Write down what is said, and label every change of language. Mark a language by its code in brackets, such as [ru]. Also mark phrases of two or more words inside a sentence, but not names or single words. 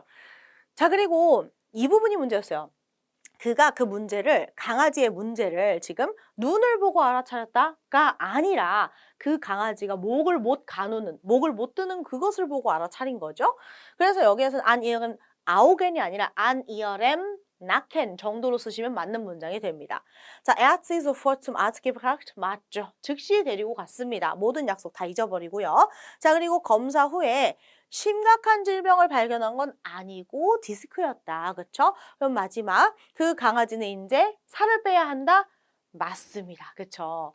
[ko] 자, 그리고 이 부분이 문제였어요. 그가 그 문제를, 강아지의 문제를 지금 눈을 보고 알아차렸다가 아니라 그 강아지가 목을 못 가누는, 목을 못 드는 그것을 보고 알아차린 거죠. 그래서 여기에서는 [de] an ihren Augen [ko] 아니라 [de] an ihrem Nacken [ko] 정도로 쓰시면 맞는 문장이 됩니다. 자, [de] er hat sie sofort zum Arzt gebracht. [ko] 맞죠. 즉시 데리고 갔습니다. 모든 약속 다 잊어버리고요. 자, 그리고 검사 후에 심각한 질병을 발견한 건 아니고 디스크였다. 그쵸? 그럼 마지막 그 강아지는 이제 살을 빼야 한다? 맞습니다. 그쵸?